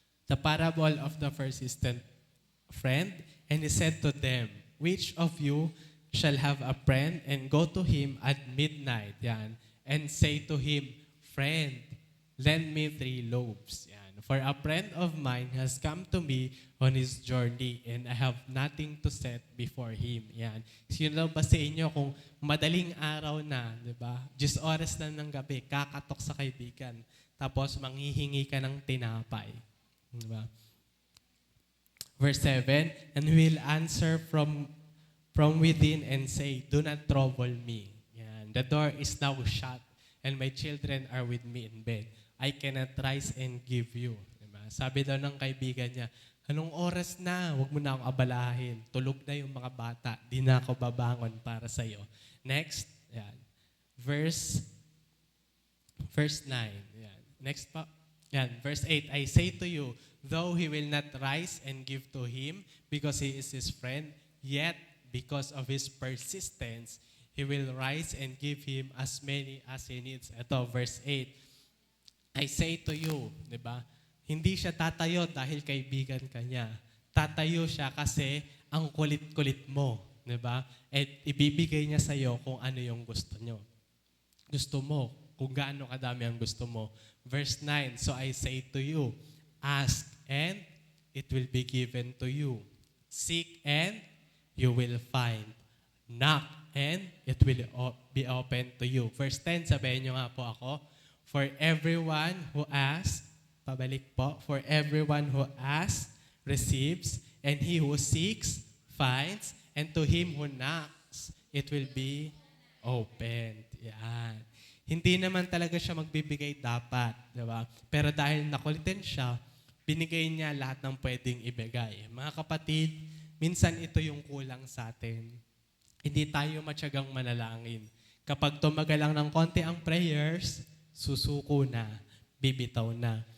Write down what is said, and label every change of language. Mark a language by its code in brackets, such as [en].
[en] The parable of the persistent friend, and he said to them, which of you shall have a friend and go to him at midnight, yan, and say to him, friend, lend me 3 loaves. Yan. For a friend of mine has come to me on his journey and I have nothing to set before him. [tl] Yan. Sino ba sa inyo kung madaling araw na, di ba? 10 oras na ng gabi, kakatok sa kaibigan, tapos manghihingi ka ng tinapay. Di ba? [en] Verse 7, and will answer from within and say, do not trouble me. Yan. The door is now shut and my children are with me in bed. I cannot rise and give you. [tl] Diba? Sabi daw ng kaibigan niya, anong oras na? Huwag mo na akong abalahin. Tulog na yung mga bata. Di na ako babangon para sa'yo. [en] Next. Yan. Verse 9. Yan. Next pa. Yan. Verse 8. I say to you, though he will not rise and give to him because he is his friend, yet because of his persistence, he will rise and give him as many as he needs. Ito, verse 8. I say to you, di ba? [tl] Hindi siya tatayo dahil kaibigan ka niya. Tatayo siya kasi ang kulit-kulit mo, di ba? At ibibigay niya sa iyo kung ano yung gusto niyo. Gusto mo, kung gaano kadami ang gusto mo. [en] Verse 9, so I say to you, ask and it will be given to you. Seek and you will find. Knock and it will be open to you. Verse 10, [tl] sabihin niyo nga po ako, [en] for everyone who asks, [tl] pabalik po, [en] for everyone who asks, receives, and he who seeks, finds, and to him who knocks, it will be opened. [tl] Yan. Hindi naman talaga siya magbibigay dapat, di ba? Pero dahil nakulitin siya, binigay niya lahat ng pwedeng ibigay. Mga kapatid, minsan ito yung kulang sa atin. Hindi tayo matyagang manalangin. Kapag tumagal lang ng konti ang prayers, susuko na, bibitaw na.